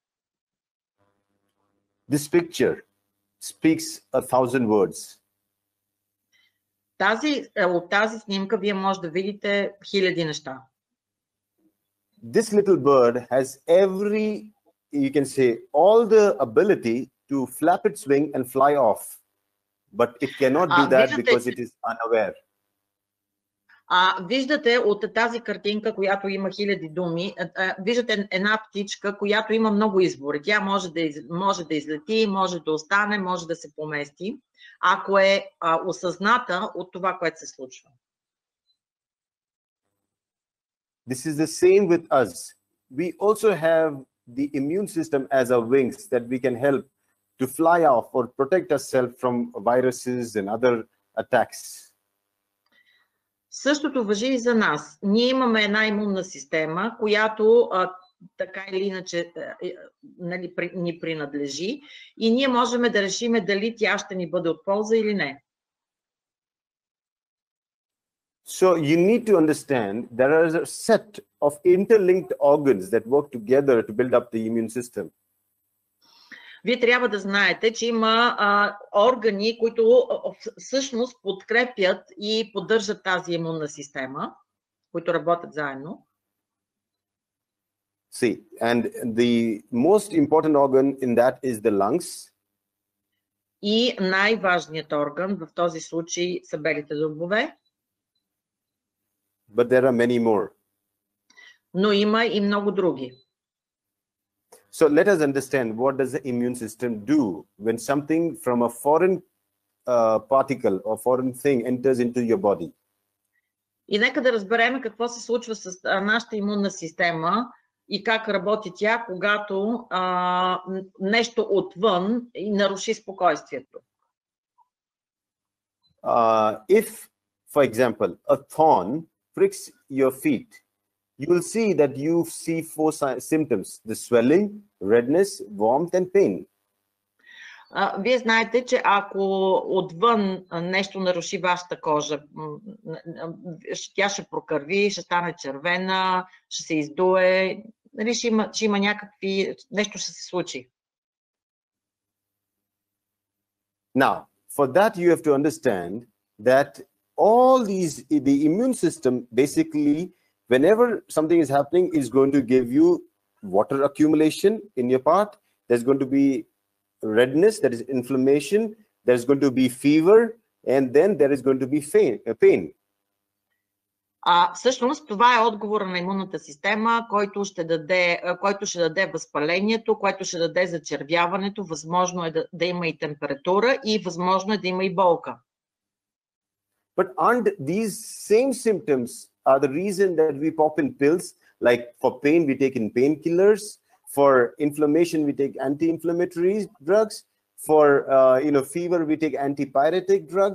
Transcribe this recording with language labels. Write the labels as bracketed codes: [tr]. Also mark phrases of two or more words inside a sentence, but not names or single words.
[en] This picture speaks 1,000 words. [bg] От тази снимка вие може да видите хиляди неща. [en] This little bird has you can say, all the ability to flap its wing and fly off, but it cannot do that because it is unaware. [bg] Виждате от тази картинка, която има хиляди думи, виждате една птичка, която има много избори. Тя може да излети, може да остане, може да се помести, ако е осъзната от това, което се случва. [en] This is the same with us. We also have the immune system as our wings that we can help to fly off or protect ourselves from viruses and other attacks. [bg] Същото важи и за нас. Ние имаме една имунна система, която така или иначе ни принадлежи и ние можем да решим дали тя ще ни бъде от полза или не. [en] So you need to understand there are a set of interlinked organs that work together to build up the immune system. [bg] Вие трябва да знаете, че има органи, които всъщност подкрепят и поддържат тази имунна система, които работят заедно. [en] See, and the most important organ in that is the lungs. [bg] И най-важният орган в този случай са белите зъбове. [en] But there are many more. [bg] Но има и много други. [en] So let us understand what does the immune system do when something from a foreign particle or foreign thing enters into your body. [bg] И нека да разберем какво се случва с нашата имунна система и как работи тя, когато нещо отвън и наруши спокойствието. [en] If, for example, a thorn pricks your feet, you will see that you see 4 symptoms: the swelling, redness, warmth and pain. [bg] Вие знаете, че ако отвън нещо наруши вашата кожа, тя ще прокърви, ще стане червена, ще се издуе, ще има нещо ще се случи. [en] Now, for that you have to understand that the immune system basically, whenever something is happening, is going to give you water accumulation in your part. There's going to be redness, that is inflammation. There's going to be fever, and then there is going to be pain. [bg] Всъщност това е отговора на имунната система, който ще даде възпалението, който ще даде зачервяването, възможно е да има и температура и възможно е да има и болка. [en] But aren't these same symptoms are the reason that we pop in pills? Like for pain, we take in painkillers. For inflammation, we take anti-inflammatory drugs. For fever, we take antipyretic drugs.